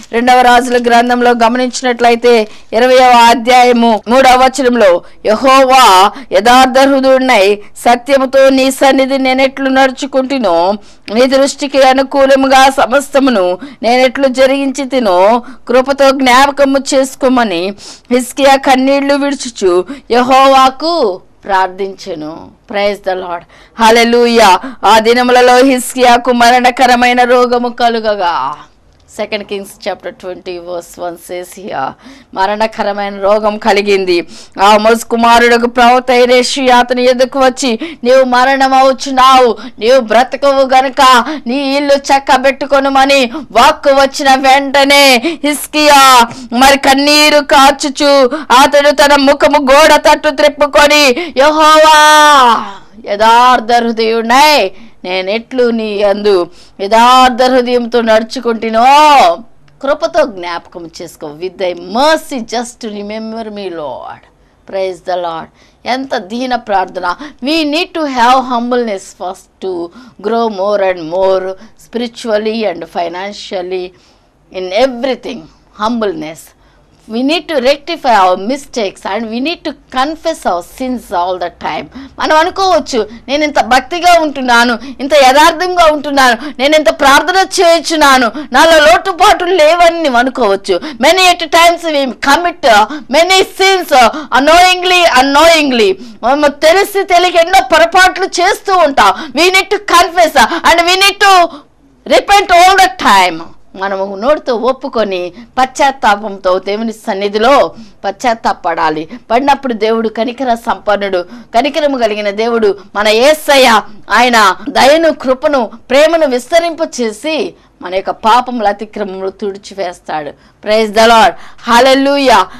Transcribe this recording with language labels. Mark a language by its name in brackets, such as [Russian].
[Telugu] 2వ రాజుల గ్రంథంలో గమనించినట్లయితే 20వ అధ్యాయము 3వ వచనంలో, యెహోవా యథార్థ హృదయుడై సత్యముతో నీ సన్నిధి నేనెట్లు నడుచుకుంటునో, నీ దృష్టికి అనుకూలముగా సమస్తమును నేనెట్లు జరిగించి తినో కృపతో జ్ఞాపకము చేసుకోమని హిజ్కియా కన్నీళ్లు విడుచుచు యెహోవాకు ప్రార్థించెను. [English] Praise the Lord. [Telugu] హల్లెలూయా. ఆ దినములలో హిజ్కియాకు మరణకరమైన రోగము కలుగగా [English] 2 Kings chapter 20 verse 1 says here, [Telugu] మరణకరమైన రోగం కలిగింది. ఆ మోస్ కుమారుడుకు ప్రవక్త యెషయా అతని ఎదుకు వచ్చి, నీవు మరణమవుచున్నావు, నీవు బ్రతకవు గనుక నీ ఇల్లు చక్కబెట్టుకొనుమని వాక్కు వచ్చిన వెంటనే హిజ్కియా మరి కన్నీరు కార్చుచు అతడు తన ముఖము గోడ తట్టు త్రిప్పుకొని, యెహోవా యథార్థ హృదయుడై నేనెట్లు నీ యందు యథార్థ హృదయంతో నడుచుకుంటునో కృపతో జ్ఞాపకం చేసుకో. [English] With thy mercy just remember me Lord. Praise the Lord. [Telugu] ఎంత దీన ప్రార్థన. [English] We need to have humbleness first to grow more and more spiritually and financially in everything. Humbleness. We need to rectify our mistakes and we need to confess our sins all the time. [Telugu] మనం అనుకోవచ్చు, నేను ఇంత భక్తిగా ఉంటున్నాను, ఇంత యథార్థంగా ఉంటున్నాను, నేను ఇంత ప్రార్థన చేయించున్నాను, నాలో లోటుపాటులు లేవని అనుకోవచ్చు. [English] Many at times we commit many sins unknowingly. [Telugu] మనం తెలిసి తెలియక ఎన్నో పొరపాట్లు చేస్తూ ఉంటాం. [English] We need to confess and we need to repent all the time. [Telugu] మనము నోటితో ఒప్పుకొని పశ్చాత్తాపంతో దేవుని సన్నిధిలో పశ్చాత్తాపడాలి. పడినప్పుడు దేవుడు కనికర సంపన్నుడు, కనికరము కలిగిన దేవుడు మన యేసయ్య. ఆయన దయను, కృపను, ప్రేమను విస్తరింప చేసి మన యొక్క పాపముల అతిక్రమములు తుడిచివేస్తాడు. [English] Praise the Lord. [Telugu] హల్లెలూయా.